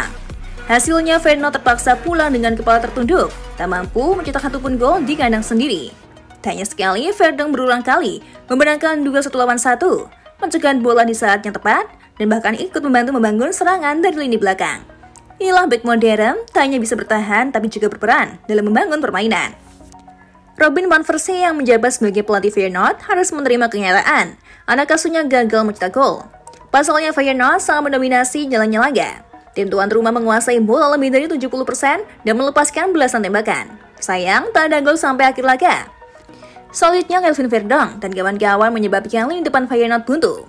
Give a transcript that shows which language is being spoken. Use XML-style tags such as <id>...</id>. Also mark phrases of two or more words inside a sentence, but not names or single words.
<id>Hasilnya Feyenoord terpaksa pulang dengan kepala tertunduk, tak mampu mencetak satupun gol di kandang sendiri. Tak hanya sekali, Verdonk berulang kali memenangkan duel 1 lawan 1, mencegah bola di saat yang tepat, dan bahkan ikut membantu membangun serangan dari lini belakang. Inilah bek modern, tak hanya bisa bertahan tapi juga berperan dalam membangun permainan. Robin van Persie yang menjabat sebagai pelatih Feyenoord harus menerima kenyataan anak asuhnya gagal mencetak gol. Pasalnya Feyenoord sangat mendominasi jalannya laga. Tim tuan rumah menguasai bola lebih dari 70% dan melepaskan belasan tembakan. Sayang, tak ada gol sampai akhir laga. Selanjutnya Kelvin Verdonk dan kawan-kawan menyebabkan lini depan Feyenoord buntu.</id>